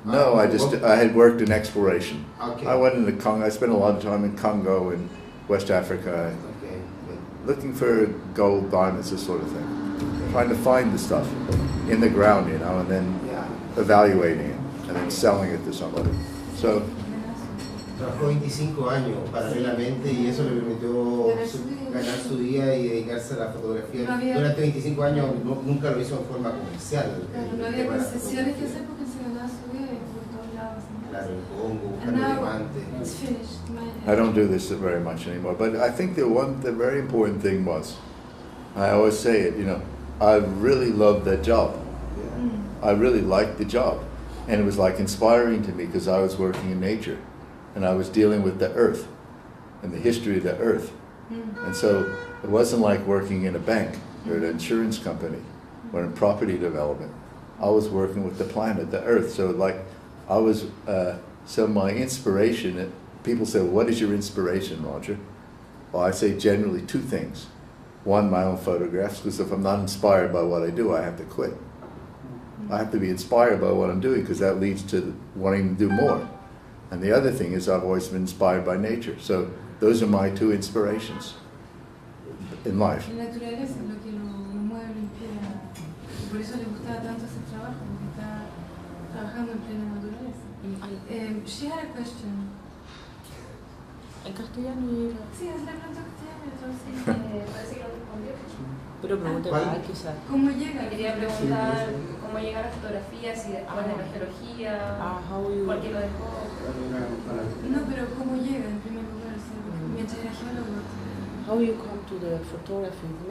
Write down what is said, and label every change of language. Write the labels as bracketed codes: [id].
[en] No, I had worked in exploration. Okay. I went into Congo. I spent a lot of time in Congo and West Africa, Okay. looking for gold, diamonds, this sort of thing. Trying to find the stuff in the ground, you know, and then evaluating it, and then selling it to somebody. So, [es] Trabajó 25 años paralelamente y eso le permitió ganar su día y dedicarse a la fotografía. Durante 25 años nunca lo hizo en forma comercial. Claro, no había concesiones que hacer porque se ganaba su vida y por todos lados. Claro, el Congo, buscando diamantes. [en] It's finished. I don't do this very much anymore, but I think the very important thing was, I always say it, you know, I really loved that job. I really liked the job. And it was like inspiring to me because I was working in nature and I was dealing with the earth and the history of the earth. And so it wasn't like working in a bank or an insurance company or in property development. I was working with the planet, the earth. So like I was, so my inspiration, people say, well, what is your inspiration, Roger? Well, I say generally two things. One, my own photographs, because if I'm not inspired by what I do, I have to quit. I have to be inspired by what I'm doing because that leads to wanting to do more. And the other thing is I've always been inspired by nature. So those are my two inspirations in life. [es] La naturaleza es lo que lo mueve, lo inspira. Y por eso le gustaba tanto ese trabajo, porque está trabajando en plena naturaleza. [en] She had a question. [es] En castellano. Sí, es la pregunta castellana, entonces. Parece que lo respondió. Pero pregúntale a quizás. ¿Cómo llega? Quería preguntar cómo llega a la fotografía, si después de la geología, por qué lo dejó. No, pero ¿cómo llega en primer lugar? Mientras era geólogo. [en] How you come to the photography?